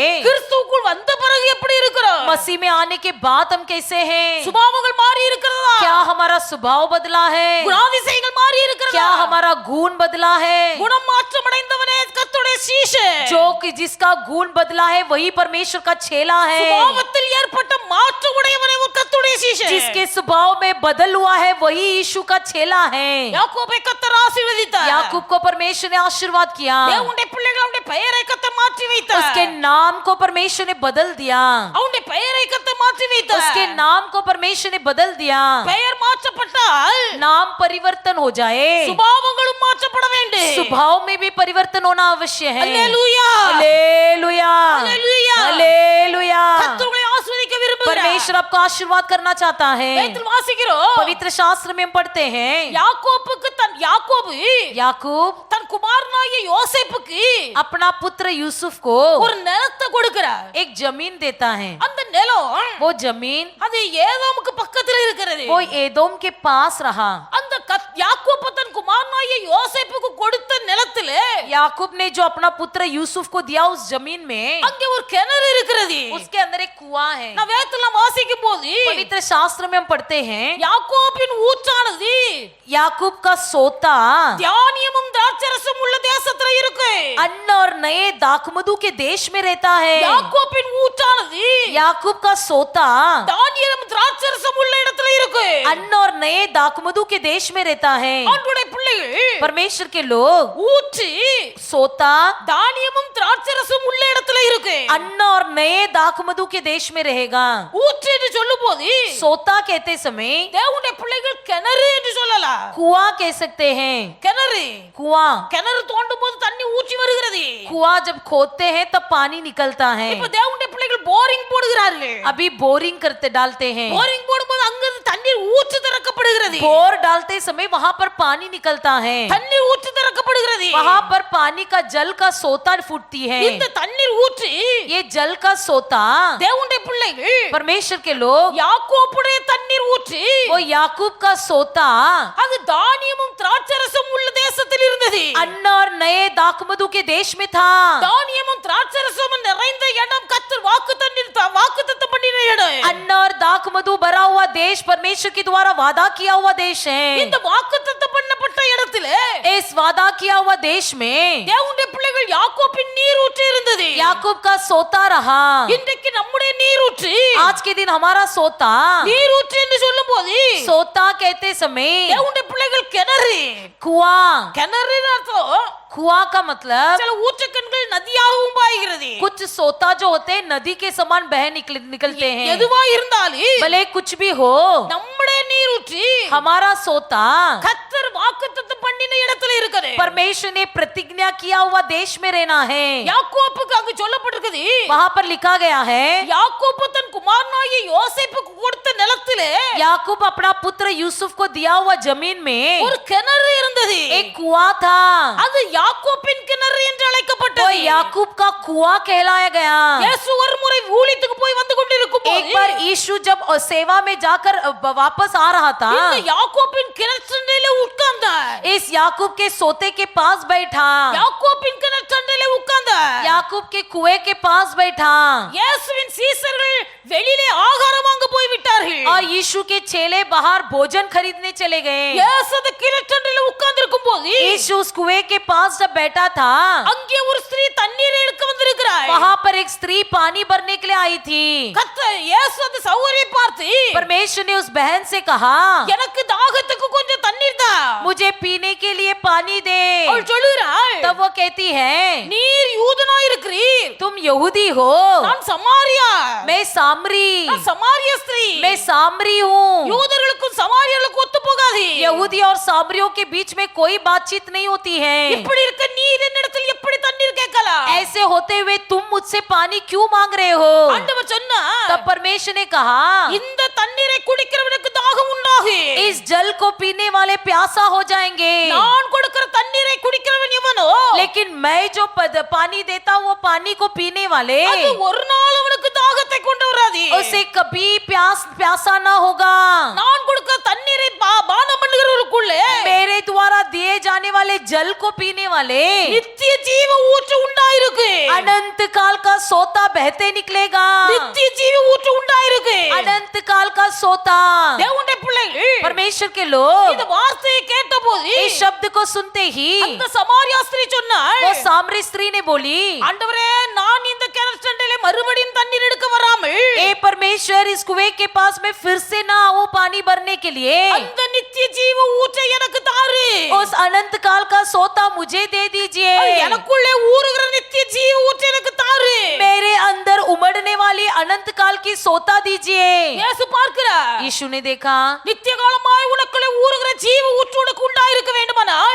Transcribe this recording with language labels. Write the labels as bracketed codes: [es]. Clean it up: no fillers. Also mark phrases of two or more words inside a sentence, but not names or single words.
[ta] கிறிஸ்துவுக்குள் வந்த பிறகு எப்படி இருக்கிறோம்? [hi] मसीह में आने के बाद हम कैसे हैं? [ta] சுபாவங்கள் மாறி இருக்கிறதா? [hi] क्या हमारा स्वभाव बदला है? [ta] குணாதிசயங்கள் மாறி இருக்கிறதா? [hi] क्या हमारा गुण बदला है? [ta] குணம் மாற்றமடைந்தவனே கர்த்தருடைய சீஷன். [hi] जो कि जिसका गुण बदला है वही परमेश्वर का चेला है। [ta] சுபாவத்தில் ஏற்பட்ட மாற்றம் உடையவனே ஒரு கர்த்தருடைய சீஷன். [hi] जिसके स्वभाव में बदल हुआ है वही यीशु का चेला है। [ta] யாக்கோபை கர்த்தர் ஆசீர்வதித்தார். [hi] याकूब को परमेश्वर ने आशीर्वाद किया, [ta] தேவனுடைய பிள்ளைகளுடைய பெயரை கர்த்தர் மாற்றி வைத்தார். [hi] उसके नाम को परमेश्वर ने बदल दिया, [ta] அவனுடைய பெயரை கர்த்தர் மாற்றி வைத்தார். [hi] उसके नाम को परमेश्वर ने बदल दिया। [ta] பெயர் மாற்றப்பட்டால் [hi] नाम परिवर्तन हो जाए, [ta] சுபாவங்களும் மாற்றப்பட வேண்டும். [hi] स्वभाव में भी परिवर्तन होना अवश्य है। [ta] அல்லேலூயா, [hi] हालेलुया, हालेलुया। हालेलुया। [ta] கர்த்தர் உங்களை ஆசீர்வதிக்க விரும்புகிறார். [hi] परमेश्वर आपको आशीर्वाद करना चाहता है। [ta] வேதத்தில் வாசிக்கிறோம், [hi] पवित्र शास्त्र में हम पढ़ते हैं, [ta] யாக்கோபுக்கு யாக்கோபு [hi] याकूब [ta] தன் குமாரனாகிய யோசேப்புக்கு [hi] अपना पुत्र यूसुफ को [ta] ஒரு நிலத்தை கொடுக்கிறார். [hi] एक जमीन देता है। [ta] அந்த நிலம் [hi] वो जमीन [ta] அது ஏதோமுக்கு பக்கத்துல இருக்கிறது. [hi] वो एदोम के पास रहा। [ta] அந்த யாக்கோபு தன் குமாரனாகிய யோசேப்புக்கு கொடுத்த நிலத்துல [hi] याकूब ने जो अपना पुत्र यूसुफ को दिया उस जमीन में, [ta] அங்கே ஒரு கிணறு இருக்கிறது. [hi] उसके अंदर एक कुआं है। [ta] நான் வேதத்துல வாசிக்கும் போது [hi] पवित्र शास्त्र में हम पढ़ते हैं, [ta] யாக்கோபின் ஊற்றானது [hi] याकूब का सोता [ta] தானியமும் திராட்சரசம் உள்ள தேசத்துல இருக்கு. [hi] अन्न और नए दाखमधु के देश में रहता है। [ta] யாக்கோபின் ஊற்றானது [hi] याकूब का सोता [ta] தானியம் திராட்சரசம் உள்ள இடத்துல இருக்கு. [hi] अन्न और नए दाखमधु के देश में रहता है। [ta] ஆண்டவருடைய பிள்ளைகள் [hi] परमेश्वर के लोग [ta] ஊற்று [hi] सोता [ta] தானியமும் திராட்சரசம் உள்ள இடத்துல இருக்கு. [hi] अन्न और नए दाखमधु के देश में रहेगा। [ta] ஊற்று என்று சொல்லும் போது [hi] सोता कहते समय [ta] தேவனுடைய பிள்ளைகள் கிணறு என்று சொல்லலாம். [hi] कुआं कह सकते हैं। [ta] கிணறு [hi] कुआं [ta] கிணறு தோண்டும் போது தண்ணி ஊற்றி வருகிறது. [hi] कुआं जब खोदते हैं तब पानी निकलता है। [ta] இப்ப தேவனுடைய பிள்ளைகள் போரிங் போடுகிறார்கள். [hi] अभी बोरिंग करते डालते हैं। [ta] போரிங் போடும்போது அங்கிருந்து தண்ணீர் ஊற்று திறக்கப்படுகிறது. [hi] बोर डालते समय वहां पर पानी निकलता है। [ta] தண்ணீர் ஊற்று திறக்கப்படுகிறது. [hi] वहां पर पानी का जल का सोता फूटती है। [ta] இந்த தண்ணீர் ஊற்று [hi] ये जल का सोता [ta] தேவனுடைய பிள்ளைகள் [hi] परमेश्वर के लोग [ta] யாக்கோபுடைய தண்ணீர் ஊற்று [hi] वो याकूब का सोता [ta] அது தானியமும் திராட்சரசம் உள்ள தேசத்தில் இருந்தது. [hi] अन्न और नए दाखमधु के देश में था। [ta] தானியமும் திராட்சரசமும் நிறைந்த இடம் கர்த்தர் வாக்குத்தத்தம் பண்ணின இடம். [hi] अन्न और दाखमधु भरा हुआ देश परमेश्वर के द्वारा वादा किया हुआ देश है। [ta] இந்த வாக்குத்தத்தம் பண்ணப்பட்ட இடத்திலே [hi] इस वादा किया हुआ देश में [ta] தேவனுடைய பிள்ளைகள் யாக்கோபின் நீர் ஊற்று இருந்தது. [hi] याकूब का सोता रहा। [ta] இன்றைக்கு நம்முடைய நீர் ஊற்று [hi] आज के दिन हमारा सोता [ta] நீர் ஊற்று என்று சொல்லும்போது [hi] सोता कहते समय [ta] தேவனுடைய பிள்ளைகள் கிணறு [hi] कुआं [ta] கிணறுன்னு அர்த்தம் [hi] कुआं का मतलब [ta] சில ஊற்றுக்கண்கள் நதியாகவும் பாய்கிறது. [hi] कुछ सोता जो होते हैं नदी के समान बह निकलते हैं। [ta] எதுவா இருந்தாலும் [hi] भले कुछ भी हो [ta] நம்முடைய நீர் ஊற்று [hi] हमारा सोता [ta] கர்த்தர் வாக்குத்தத்தம் பண்ணின இடத்துல இருக்குது. [hi] परमेश्वर ने प्रतिज्ञा किया हुआ देश में रहना है। [ta] யாக்கோபுக்கு அங்கு சொல்லப்பட்டிருக்குது. [hi] वहां पर लिखा गया है [ta] யாக்கோபு தன் குமாரனாகிய யோசேப்புக்கு கொடுத்த நிலத்திலே [hi] याकूब अपना पुत्र यूसुफ को दिया हुआ जमीन में [ta] ஒரு கிணறு இருந்தது. [hi] एक कुआं था। [ta] அது யாக்கோபின் கிணறு என்று [hi] वो [ta] அழைக்கப்பட்டது. [hi] याकूब का कुआं कहलाया गया। [ta] இயேசு ஒரு முறை ஊழியத்துக்கு போய் வந்து கொண்டிருக்கும் [hi] एक बार यीशु जब सेवा में जाकर वापस आ रहा था [ta] இந்த யாக்கோபின் கிணற்றண்டையிலே உட்கார்ந்தார். [hi] इस याकूब के सोते के पास बैठा। [ta] யாக்கோபின் கிணற்றண்டையிலே உட்கார்ந்தார். [hi] याकूब के कुएं के पास बैठा [ta] இயேசுவின் சீசர்கள் வெளியிலே ஆகாரம் வாங்க போய் விட்டார்கள். [hi] और यीशु के चेले बाहर भोजन खरीदने चले गए। [ta] இயேசு அந்த கிணற்றண்டையிலே உட்கார்ந்திருக்கும் போது [hi] यीशु उस कुएं के पास जब बैठा था [ta] அங்கே ஒரு ஸ்திரீ தண்ணீர் எடுக்க வந்திருக்கிறாள். [hi] वहां पर एक स्त्री पानी भरने के लिए आई थी। [ta] கர்த்தர் இயேசு அந்த சகோதரியை பார்த்து [hi] परमेश्वर ने उस बहन से कहा [ta] எனக்கு தாகத்துக்கு கொஞ்சம் தண்ணீர் தா. [hi] मुझे पीने के लिए पानी दे। [ta] அவள் சொல்லுகிறாள் [hi] तब वो कहती है [ta] நீர் யூதனாய் இருக்கிறீர், [hi] तुम यहूदी हो, [ta] நான் சமாரியா. [hi] मैं सामरी, [ta] நான் சமாரிய ஸ்திரீ. [hi] मैं सामरी हूँ। [ta] யூதர்களுக்கும் சமாரியர்களுக்கும் ஒத்து போகாது. [hi] यहूदी और सामरियों के बीच में कोई बातचीत नहीं होती है। [ta] இப்படி இருக்க நீர் என்னிடத்தில் எப்படி தண்ணீர் கேட்கலாம்? [hi] ऐसे होते हुए तुम मुझसे पानी क्यों मांग रहे हो? [ta] ஆண்டவர் சொன்னா [hi] तब परमेश्वर ने कहा [ta] இந்த தண்ணீரை குடிக்கிறவனுக்கு தாகம் உண்டாகும். [hi] इस जल को पीने वाले प्यासा हो जाएंगे, [ta] நான் கொடுக்கிற தண்ணீரை குடிக்கிறவன் எவனோ [hi] लेकिन मैं जो पानी देता हूँ वो पानी को पीने वाले [ta] அது ஒரு நாள் அவனுக்கு தாகத்தை கொண்டு வராது. [hi] उसे कभी प्यासा ना होगा। [ta] நான் கொடுக்கிற தண்ணீரை பானம் பண்ணுகிறவருக்குள்ளே [hi] मेरे द्वारा दिए जाने वाले जल को पीने वाले [ta] நித்திய ஜீவ ஊற்று உண்டாயிருக்கு. [hi] अनंत काल का सोता बहते निकलेगा। [ta] நித்திய ஜீவ ஊற்று உண்டாயிருக்கு. [hi] अनंत काल का सोता। [ta] தேவனுடைய பிள்ளைகள் [hi] परमेश्वर के लोग [ta] இந்த வார்த்தையை கேட்டபோது [hi] इस शब्द को सुनते ही [ta] அந்த சமாரியா ஸ்திரீ சொன்னாள், [hi] वो सामरी स्त्री ने बोली [ta] ஆண்டவரே நான் இந்த கிணற்றண்டையிலே மறுபடியும் தண்ணீர் எடுக்க வராமல் [hi] ए परमेश्वर इस कुएं के पास में फिर से ना आओ पानी भरने के लिए, [ta] அந்த நித்திய ஜீவ ஊற்றை எனக்கு தாரு. [hi] उस अनंत काल का सोता मुझे दे दीजिए। [ta] எனக்குள்ளே ஊறுகிற நித்திய ஜீவ ஊற்றை எனக்கு தாரு. [hi] मेरे अंदर उमड़ने वाली अनंत काल की सोता दीजिए। [ta] இயேசு பார்க்கிறார், [hi] यीशु ने देखा [ta] நித்திய காலமாய் உனக்குள்ளே ஊறுகிற ஜீவ ஊற்று உனக்கு உண்டாயிருக்க வேண்டுமானால்